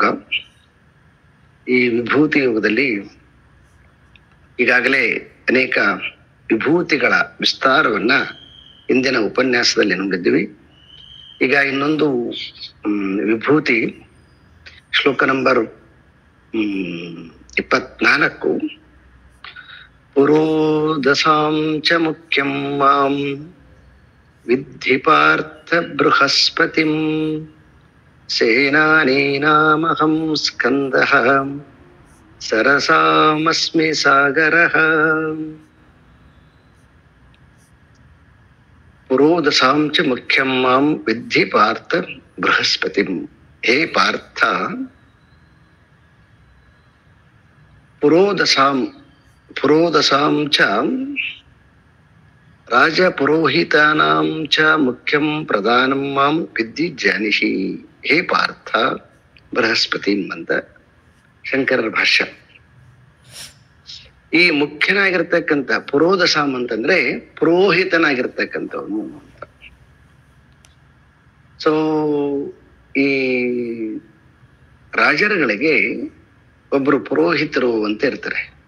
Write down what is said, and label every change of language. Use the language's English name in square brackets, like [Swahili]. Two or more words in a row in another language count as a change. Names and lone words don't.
[Kannada] ಈ ವಿಭೂತಿ ಯೋಗದಲ್ಲಿ ಈಗಾಗಲೇ ಅನೇಕ ವಿಭೂತಿಗಳ ವಿಸ್ತಾರವನ್ನ ಇಂದಿನ ಉಪನ್ಯಾಸದಲ್ಲಿ ನೋಡಿದ್ವಿ. ಈಗ ಇನ್ನೊಂದು ವಿಭೂತಿ, ಶ್ಲೋಕ ನಂಬರ್ 24. [Sanskrit] ಪುರೋದಸಾಂ ಚ ಮುಖ್ಯಂ ಮಾಂ ವಿದ್ಧಿ ಪಾರ್ಥ ಬೃಹಸ್ಪತಿಂ ಸೇನಾನೀನಾಮಹಂ ಸ್ಕಂದಃ ಸರಸಾಮಸ್ಮಿ ಸಾಗರಃ. ಪುರೋದಸಾಂ ಚ ಮುಖ್ಯಂ ಮಾಂ ವಿದ್ಧಿ ಪಾರ್ಥ ಬೃಹಸ್ಪತಿಂ. ಹೇ ಪಾರ್ಥ, ಪುರೋದಸಾಂ ಚ ರಾಜ ಪುರೋಹಿತಾನಾಂ ಚ ಮುಖ್ಯಂ ಪ್ರಧಾನಂ ಮಾಂ ವಿದ್ಧಿ ಜಾನಿಷಿ. ಹೇ ಪಾರ್ಥ ಬೃಹಸ್ಪತಿಂ [Kannada] ಅಂತ ಶಂಕರರ ಭಾಷ್ಯ. ಈ ಮುಖ್ಯನಾಗಿರ್ತಕ್ಕಂಥ ಪುರೋದಸಾಮ್ ಅಂತಂದ್ರೆ ಪುರೋಹಿತನಾಗಿರ್ತಕ್ಕಂಥವನು ಅಂತ. ಸೊ ಈ ರಾಜರುಗಳಿಗೆ ಒಬ್ರು ಪುರೋಹಿತರು ಅಂತ ಇರ್ತಾರೆ.